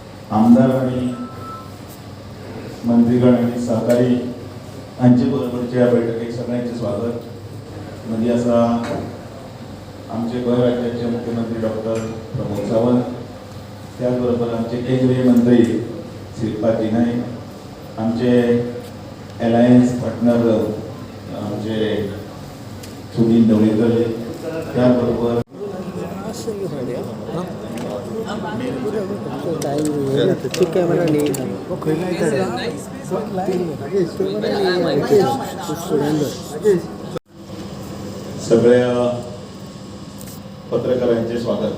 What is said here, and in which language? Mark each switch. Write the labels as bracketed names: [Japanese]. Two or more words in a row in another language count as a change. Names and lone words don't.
[Konkani] आमदार आणि मंत्रीगण आणि सहकारी यांचे बरोबरच्या या बैठकीत सगळ्यांचे स्वागत. म्हणजे असा आमचे गोंय राज्याचे मुख्यमंत्री डॉक्टर प्रमोद सावंत, त्याचबरोबर आमचे केंद्रीय मंत्री श्रीपाद नाईक, आमचे [English] alliance partner [Konkani] आमचे सुनील ढवळीकर, त्याबरोबर सगळ्या पत्रकारांचे स्वागत.